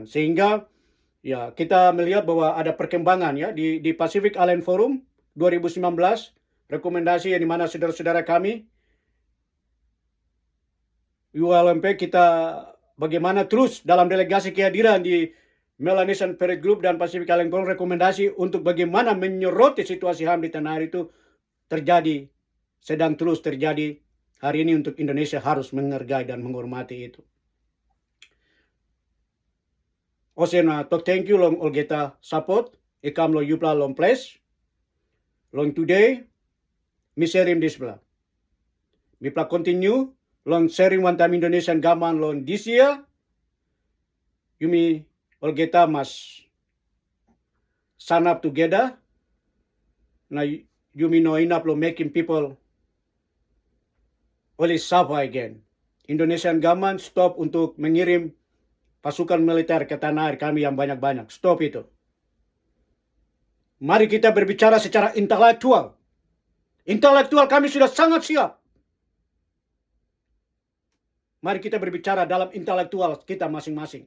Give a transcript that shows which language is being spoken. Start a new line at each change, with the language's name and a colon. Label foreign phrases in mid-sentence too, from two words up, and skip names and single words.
Indonesian: Sehingga ya kita melihat bahwa ada perkembangan ya di Pacific Island Forum 2019, rekomendasi yang dimana saudara-saudara kami ULMP kita bagaimana terus dalam delegasi kehadiran di Melanesian Parade Group dan Pacific Island Forum, rekomendasi untuk bagaimana menyoroti situasi HAM di tanah air itu terjadi, sedang terus terjadi hari ini, untuk Indonesia harus menghargai dan menghormati itu.
Bislama: Osena tok thank you long olgeta support ikam lo yupla long place long today mi sharing this bla mi pla continue long sharing one time Indonesian gaman long this year yumi olgeta mas stand up together na yumi no enough lo making people only suffer again. Indonesian gaman
Indonesian: stop untuk mengirim pasukan militer ke tanah air kami yang banyak-banyak. Stop itu. Mari kita berbicara secara intelektual. Intelektual kami sudah sangat siap. Mari kita berbicara dalam intelektual kita masing-masing.